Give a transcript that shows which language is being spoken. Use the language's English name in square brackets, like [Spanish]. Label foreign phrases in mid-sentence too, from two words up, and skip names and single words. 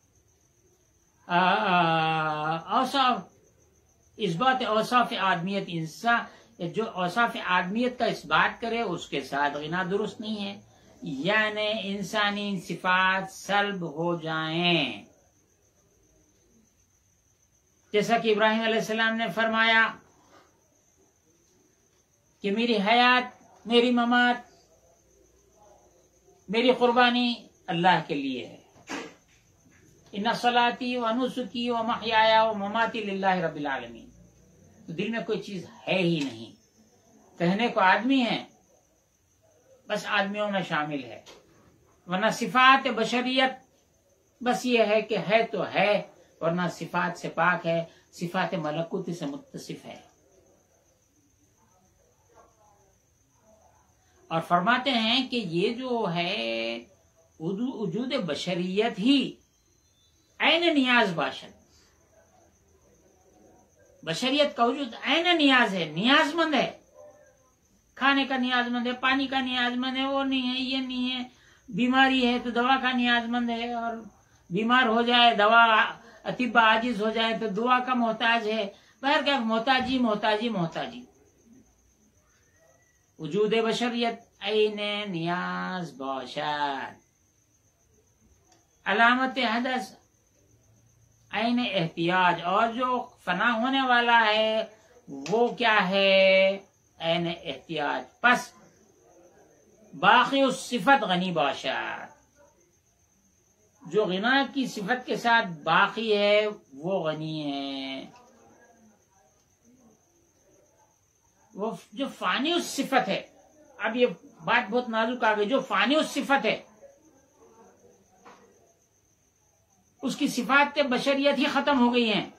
[Urdu] اوصاف اثبات اوصاف آدمیت، انسان جو اوصاف آدمیت کا اثبات کرے اس کے ساتھ غنا درست نہیں ہے، یعنی انسانی صفات سلب ہو جائیں. جیسا کہ ابراہیم علیہ السلام نے فرمایا کہ میری حیات، میری ممات، میری قربانی اللہ کے لیے ہے. [Arabic] ان صلاتی و نسکی و محیایا و مماتی للہ رب العالمین. [Urdu] تو دل میں کوئی چیز ہے ہی نہیں، کہنے کو آدمی ہے، بس آدمیوں میں شامل ہے، ورنہ صفات بشریت بس یہ ہے کہ ہے تو ہے، ورنہ صفات سے پاک ہے، صفات ملکوتی سے متصف ہے. اور فرماتے ہیں کہ یہ جو ہے وجود بشریت ہی [Persian] عین نیاز باشد. [Urdu] بشریت کا وجود عین نیاز ہے، نیاز مند ہے. کھانے کا نیاز مند ہے، پانی کا نیاز مند ہے، وہ نہیں ہے، یہ نہیں ہے. بیماری ہے تو دوا کا نیاز مند ہے، اور بیمار ہو جائے دوا طب عاجز ہو جائے تو دعا کا محتاج ہے. [Persian] بہر کہ محتاجی محتاجی محتاجی. وجود بشریت عین نیاز باشد. علامت حدث عین احتیاج. [Urdu] اور جو فنا ہونے والا ہے وہ کیا ہے؟ [Persian] عین احتیاج. پس باقی الصفت غنی باشد. [Urdu] جو غنا کی صفت کے ساتھ باقی ہے وہ غنی ہے. وہ جو [Arabic] فانی الصفت [Urdu] ہے، اب یہ بات بہت نازک آ گئی، جو [Arabic] فانی الصفت [Urdu] ہے اس کی صفات بشریت ہی ختم ہو گئی ہیں.